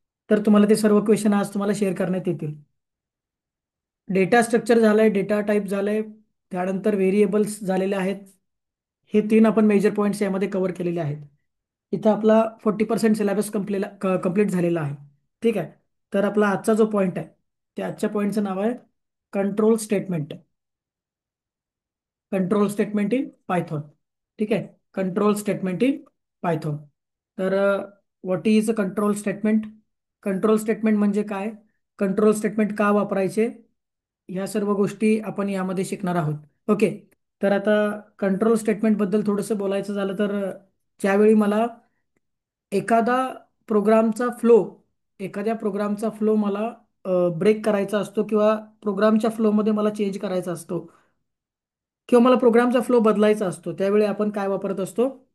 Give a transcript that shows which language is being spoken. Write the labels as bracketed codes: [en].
[mr] तर तुम्हाला ते सर्व क्वेश्चन आज तुम्हाला शेअर करण्यात येतील. डेटा स्ट्रक्चर झालंय, डेटा टाईप झालंय, त्यानंतर व्हेरिएबल्स झालेले आहेत. हे तीन आपण मेजर पॉईंट्स यामध्ये कव्हर केलेले आहेत. इथं आपला 40% सिलेबस कंप्लीट झालेला आहे. ठीक आहे. तर आपला आजचा जो पॉईंट आहे, त्या आजच्या पॉईंटचं नाव आहे control statement. [en] Control statement in Python. [mr] ठीक आहे. [en] Control statement in Python. तर what is a control statement? [mr] Control statement म्हणजे काय? कंट्रोल स्टेटमेंट का वापरायचे? ह्या सर्व गोष्टी आपण यामध्ये शिकणार आहोत. ओके. तर आता कंट्रोल स्टेटमेंट बद्दल थोडंसं बोलायचं झालं तर ज्यावेळी मला एखादा प्रोग्रामचा फ्लो एखाद्या प्रोग्रामचा फ्लो मला ब्रेक करायचा असतो किंवा प्रोग्रामच्या फ्लोमध्ये मला चेंज करायचा असतो किंवा मला प्रोग्रामचा फ्लो बदलायचा असतो, त्यावेळी आपण काय वापरत असतो?